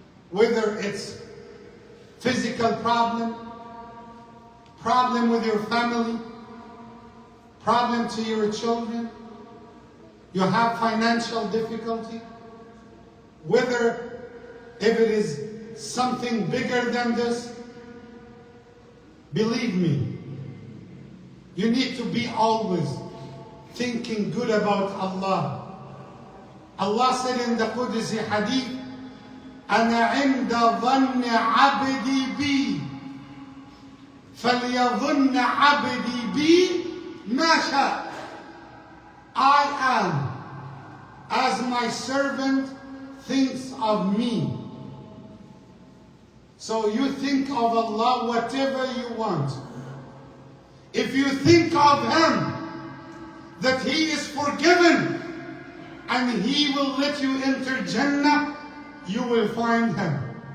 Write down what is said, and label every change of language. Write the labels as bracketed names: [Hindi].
[English] whether it's physical problem with your family, problem to your children, you have financial difficulty, whether if it is something bigger than this, believe me, you need to be always thinking good about Allah. Allah said in the Qudsi hadith, [Arabic] أنا عند ظن عبدي بي فليظن عبدي بي ما شاء. [English] I am as my servant thinks of me. So you think of Allah whatever you want. If you think of Him, that He is forgiven and He will let you enter Jannah, you will find Him.